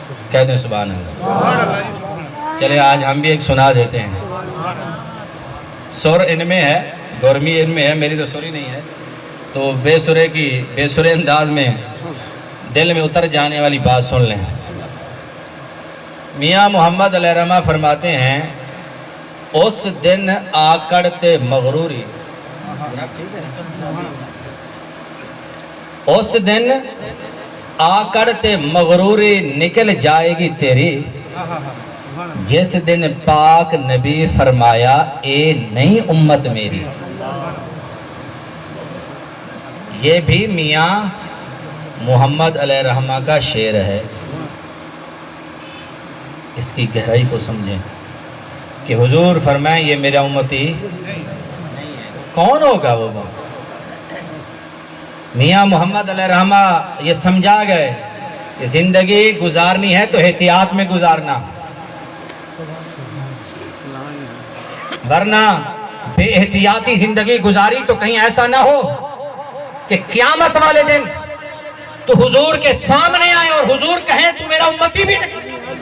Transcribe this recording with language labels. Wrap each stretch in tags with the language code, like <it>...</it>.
<ur>کہہ دیں سبحان اللہ. چلے آج ہم بھی ایک سنا دیتے ہیں. سر ان میں ہے، گورمی ان میں ہے، میری تو سری نہیں ہے، تو بے سرے انداز میں دل میں اتر جانے والی بات سن لیں. میاں محمد علیہ الرحمہ فرماتے ہیں</ur> <pa>اس دن آکڑتے مغروری، اس دن آکڑتے مغروری نکل جائے گی تیری، جس دن پاک نبی فرمایا اے نئی امت میری.</pa> <ur>یہ بھی میاں محمد علیہ الرحمہ کا شعر ہے. اس کی گہرائی کو سمجھیں کہ حضور فرمائیں یہ میرا امتی نہیں ہے. کون ہوگا وہ بات؟ میاں محمد علیہ الرحمہ یہ سمجھا گئے کہ زندگی گزارنی ہے تو احتیاط میں گزارنا، ورنہ بے احتیاطی زندگی گزاری تو کہیں ایسا نہ ہو کہ قیامت والے دن تو حضور کے سامنے آئے اور حضور کہیں تو میرا امتی بھی نہیں.</ur>